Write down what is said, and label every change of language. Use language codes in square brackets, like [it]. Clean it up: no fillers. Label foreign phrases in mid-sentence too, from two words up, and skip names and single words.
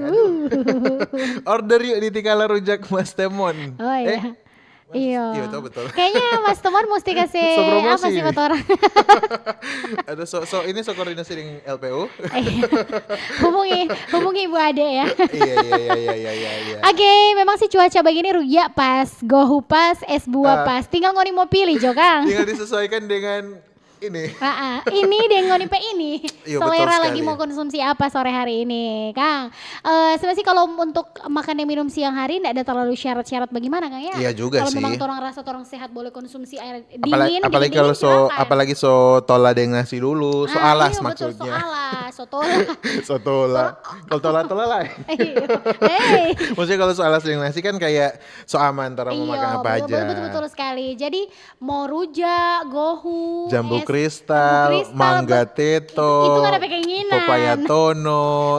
[id] Aduh. Order yuk di Tikala Rujak Mas Temon. Oh iya. Iya. Iya, betul. Kayaknya Mas Temon mesti kasih So promosi apa sih ini. kata orang? Ada ini koordinasi dengan LPU. hubungi Ibu Ade ya. Iya. Oke, memang sih cuaca begini rujak pas, gohu pas, es buah pas. [xmm] Tinggal ngoni mau pilih Jo Kang. [id] Tinggal disesuaikan dengan ini. [xmm] Ini Dengoni Pe ini. [id] Iya, betul Selera sekali. lagi mau konsumsi apa sore hari ini, Kang? Sebenarnya sih kalau untuk makan dan minum siang hari enggak ada terlalu syarat-syarat bagaimana, Kang ya? Iya juga kalau sih. memang orang rasa orang sehat boleh konsumsi air dingin, Apalagi dingin, kalau silakan. [xmm] apalagi so tola dengan nasi dulu, so alas [id] iya, betul, maksudnya. [xmm] so alas, so tola. So tola. Kalau tola lah. [id] Iya. Hey. Maksudnya kalau so alas dengan nasi kan kayak so aman, antara mau makan apa aja. Betul sekali. Jadi mau rujak, gohu, Jambu es- kristal, jambu kristal, mangga teto, itu kan ada keinginan. papaya tono.